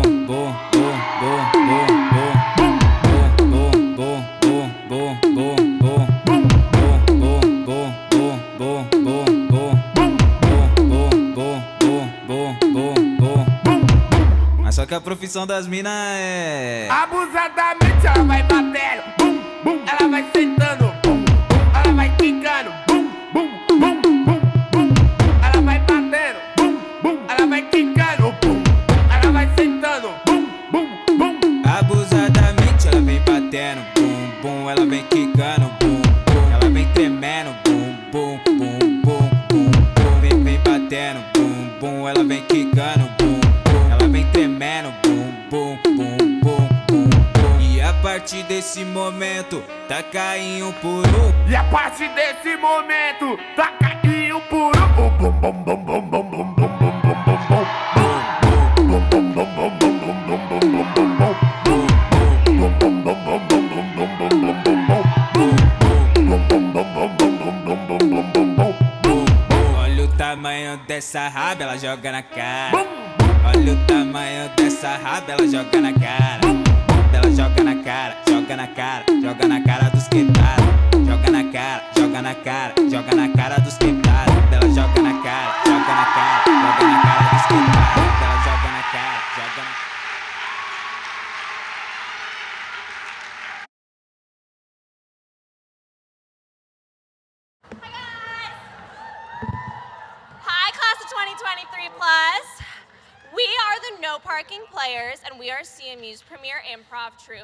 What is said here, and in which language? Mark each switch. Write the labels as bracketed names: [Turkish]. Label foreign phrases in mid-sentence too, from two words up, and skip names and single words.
[Portuguese] Mas só que a profissão das minas é... Abusadamente ela vai batendo, bum, bum. Ela vai sentando, bum, bum. Ela vai quicando, bum, bum, bum, bum, bum. Ela vai batendo, bum, bum. Ela vai quicando, bum, bum. Ela vai sentando, bum, bum, bum. Abusadamente ela vem batendo, bum, bum. Ela vem quicando, bum, bum. Ela vem tremendo, bum, bum, bum, bum, bum, bum. Vem batendo, bum, bum. Ela vem quicando, bum, bum. Ela vem tremendo, bum, bum, bum, bum, bum, bum. E a partir desse momento, taca em um por um. E a partir desse momento, taca em um por um. Bum, bum, bum, bum, bum, bum, bum, bum, bum, bum, bum. Olha o tamanho dessa raba, ela joga na cara. Olha o tamanho dessa raba, ela joga na cara. Ela joga na cara, joga na cara, joga na cara dos quebrados. Joga na cara, joga na cara, joga na cara dos quebrados. Ela joga na cara, joga na cara, joga na cara dos quebrados. Ela joga na cara, joga na cara. [English] Hi, class of 2023 plus. We are the No Parking Players, and we are CMU's premier improv troupe.